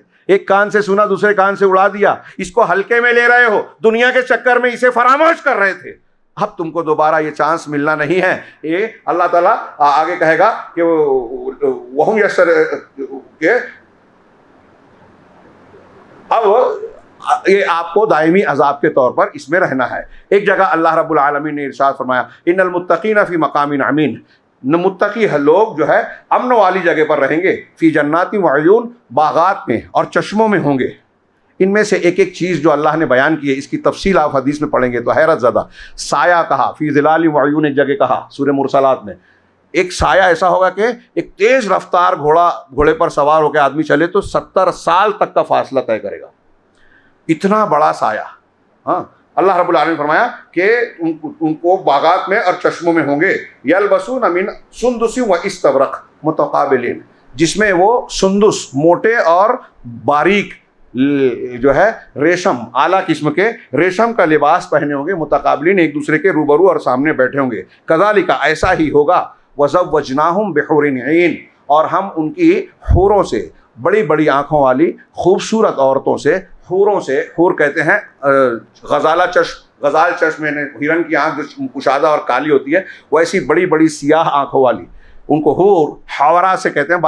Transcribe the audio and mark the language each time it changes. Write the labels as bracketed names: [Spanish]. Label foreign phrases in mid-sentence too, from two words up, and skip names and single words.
[Hindi] एक कान से सुना, दूसरे कान से उड़ा दिया, इसको हल्के में ले रहे हो, दुनिया के चक्कर में इसे फरामोश कर रहे थे। अब तुमको दोबारा ये चांस मिलना नहीं है। ये अल्लाह ताला आगे कहेगा कि वहुम यस्तर के, अब ये आपको दायमी अजाब के तौर पर इसमें रहना है। एक जगह अल्लाह रब्बुल आलमीन ने इरशाद फरमाया, [Arabic] إن المتقين في مقام أمين, [Hindi] मुत्तकी लोग जो है अमन वाली जगह पर रहेंगे, [Arabic] في جنات وعيون, [Hindi] बागात में और चश्मों में होंगे। इनमें से एक एक चीज़ जो अल्लाह ने बयान की है, इसकी तफसील आप हदीस में पढ़ेंगे तो हैरत ज़दा। साया कहा, [Arabic] في ظلال وعيون, [Hindi] एक जगह कहा सूरह मुरसलात में, एक साया ऐसा होगा कि एक तेज़ रफ्तार घोड़े पर सवार होकर आदमी चले तो 70 साल तक का फासला तय करेगा, इतना बड़ा साया। हाँ, अल्लाह रब्बुल आलमीन ने फरमाया कि उनको बागात में और चश्मों में होंगे, [Arabic] يلبسون من سندس وإستبرق متقابلين, [Hindi] जिसमें वो सुंदुस मोटे और बारीक जो है रेशम, आला किस्म के रेशम का लिबास पहने होंगे, मुतकाबिलिन, एक दूसरे के रूबरू और सामने बैठे होंगे। कज़ालिका, ऐसा ही होगा, [Arabic] وزوجناهم بحور عين, [Hindi] और हम उनकी हूरों से, बड़ी बड़ी आँखों वाली खूबसूरत औरतों से, हूरों से, हूर कहते हैं गजाल चश्म में हिरन की आँख जो कुशादा और काली होती है, वैसी बड़ी बड़ी सियाह आँखों वाली, उनको हूर हावरा से कहते हैं।